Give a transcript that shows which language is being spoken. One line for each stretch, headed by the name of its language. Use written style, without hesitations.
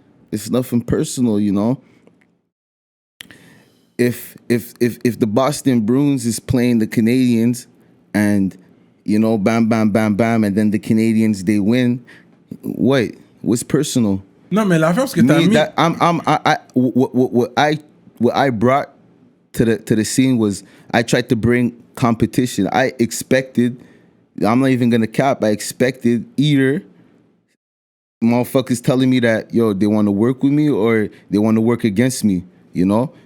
English: It's nothing personal, you know. If the Boston Bruins is playing the Canadians, and you know, bam, bam, bam, bam, and then the Canadians they win, what's personal?
French: Non, mais l'affaire, c'est que t'as mis...
English: What I brought to the scene was I tried to bring competition. I expected, I'm not even gonna cap, I expected either motherfuckers telling me that, yo, they want to work with me or they want to work against me, you know?